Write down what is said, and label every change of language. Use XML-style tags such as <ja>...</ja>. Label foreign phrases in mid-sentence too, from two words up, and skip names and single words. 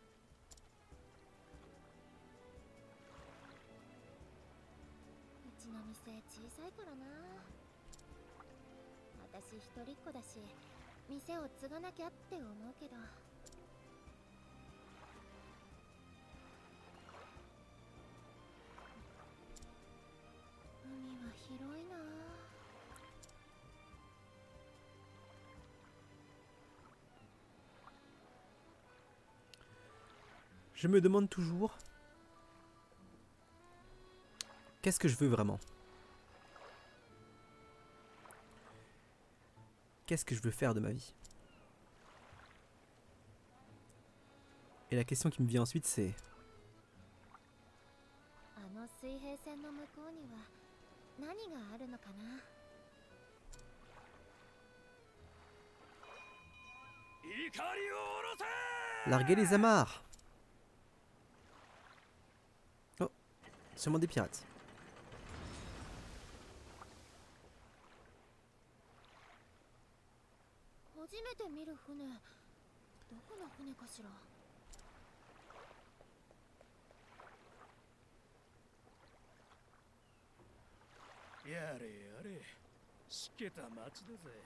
<ja>うちの店小さいからな。私一人っ子だし、店を継がなきゃって思うけど。海は広いな。</ja> <fr>Je me demande toujours, qu'est-ce que je veux vraiment? Qu'est-ce que je veux faire de ma vie? Et la question qui me vient ensuite, c'est...</fr> <ja>あの水平線の向こうには何があるのかな。</ja> <fr>Larguer les amarres! Oh, sûrement des pirates.</fr> <ja>初めて見る船、どこの船かしら。やれやれ、しけた町だぜ。</ja>